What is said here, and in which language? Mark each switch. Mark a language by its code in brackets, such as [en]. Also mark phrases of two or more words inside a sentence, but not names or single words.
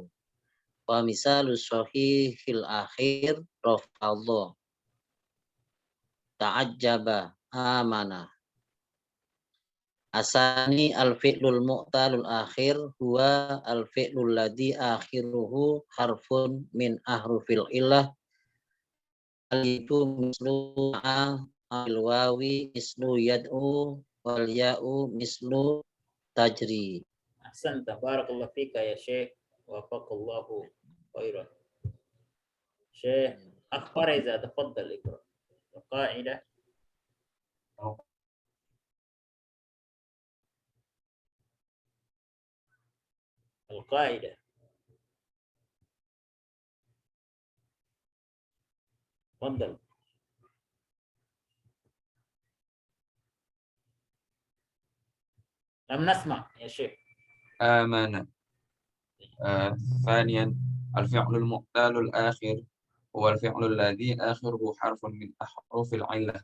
[ar] ومثال الصحيح الآخر رفض تعجب آمن. ثانيا الفعل المعتل الآخر هو الفعل الذي آخره حرف من أحرف العلة. ألف مثل الواو مثل يدعو والياء مثل تجري. أحسنت. بارك الله فيك يا شيخ. وفقك الله خيرا. Syekh Akhbariza, تفضل اقرأ. القاعدة. القاعدة. Tafadhal. لم نسمع يا شيخ. آمن. ثانيا الفعل المعتل الآخر هو الفعل الذي آخره حرف من أحرف العلة.